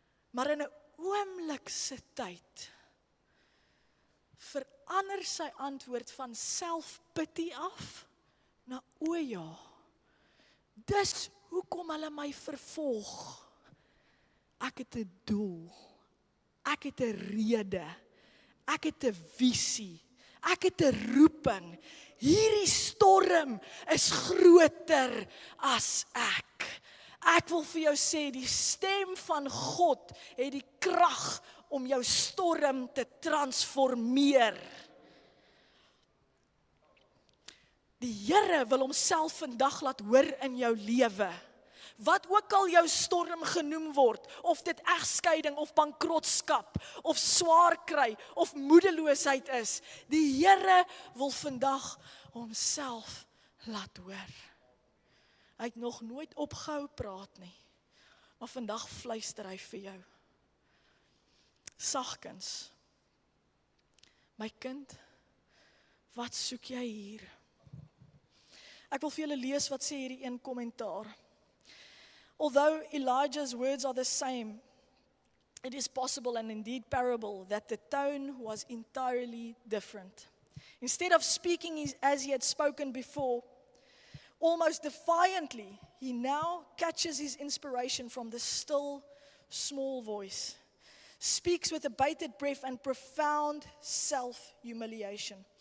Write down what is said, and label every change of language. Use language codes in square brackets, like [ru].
[af] Maar in 'n oomblik se tyd verander sy antwoord van selfpity af na o ja. Dis hoekom hulle my vervolg. Ek het 'n doel. Ek het 'n rede. Ek het 'n visie. Ek het 'n roeping. Hierdie storm is groter as ek. Ek wil vir jou sê, die stem van God het die krag om jou storm te transformeer. Die Here wil homself vandag laat hoor in jou lewe. Wat ook al jou storm genoem word, of dit egskeiding of bankrotskap, of swaar kry, of moedeloosheid is, die Here wil vandag homself laat hoor. Hy het nog nooit opgehou praat nie, maar vandag fluister hy vir jou. Sagkens, my kind, wat soek jy hier? Ek wil vir julle lees wat sê hierdie een kommentaar. [en] Although Elijah's words are the same, it is possible and indeed parable that the tone was entirely different. Instead of speaking as he had spoken before, almost defiantly, he now catches his inspiration from the still, small voice, speaks with a bated breath and profound self-humiliation.